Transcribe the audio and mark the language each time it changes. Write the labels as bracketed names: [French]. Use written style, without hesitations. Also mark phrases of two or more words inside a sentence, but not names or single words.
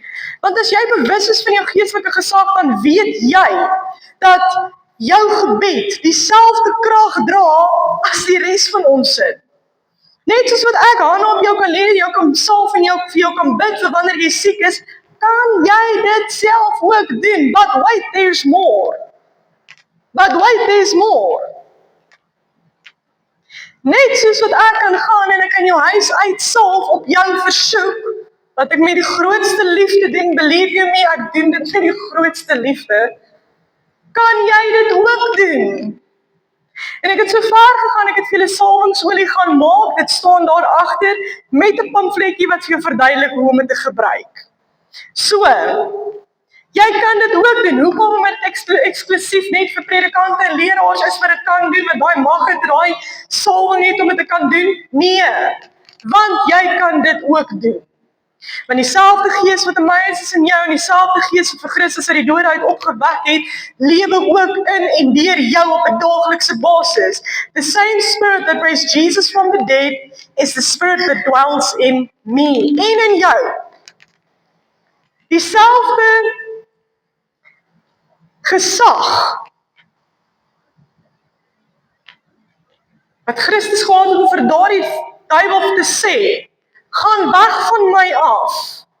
[Afrikaans] Want as jy bewus is van jou geestelike gesag, dan weet jy dat jou gebed dieselfde krag dra as die res van ons sit. Net soos wat ek hande op jou kan lê, jou kan salf en vir jou kan bid vir wanneer jy siek is, kan jy dit self ook doen. [English] But wait, there's more. [Afrikaans] Net soos wat ek kan gaan en ek kan jou huis uitsalf op jou versoek, wat ek met die grootste liefde doen, [English] believe you me, [Afrikaans] ek doen dit met die grootste liefde, kan jy dit ook doen. En ek het so ver gegaan, ek het vir julle salwingsolie gaan maak, dit staan daar agter, met 'n pamfletjie wat vir jou verduidelik hoe om dit te gebruik. So, jy kan dit ook doen. Hoekom om dit eksklusief net vir predikante en leraars is wat dit kan doen, met daai mag het, daai salwing net om dit te kan doen? Nee, want jy kan dit ook doen. Want dieselfde gees wat in my is in jou, en dieselfde gees wat vir Christus uit die dode uit opgewek het, lewe ook in en deur jou op 'n daaglikse basis. [English] The same spirit that raised Jesus from the dead is the spirit that dwells in me, [Afrikaans] en in jou. Dieselfde gesag wat Christus gehad het om vir daardie duiwel te sê, gaan weg van my af.